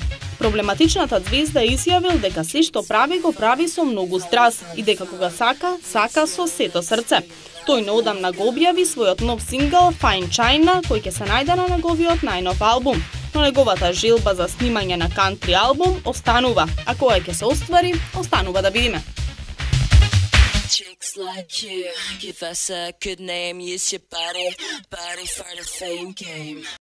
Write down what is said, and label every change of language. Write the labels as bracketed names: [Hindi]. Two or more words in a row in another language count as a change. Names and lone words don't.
[Macedonian] Проблематичната звезда изјавил дека се што прави го прави со многу страст и дека кога сака, сака со сето срце. Тој неодамна го објави својот нов сингл Fine China, кој ќе се најде на неговиот најнов албум. Но неговата желба за снимање на кантри албум останува, а кога ќе се оствари, останува да видиме. [English] Chicks like you, give us a good name, use your body for the fame game.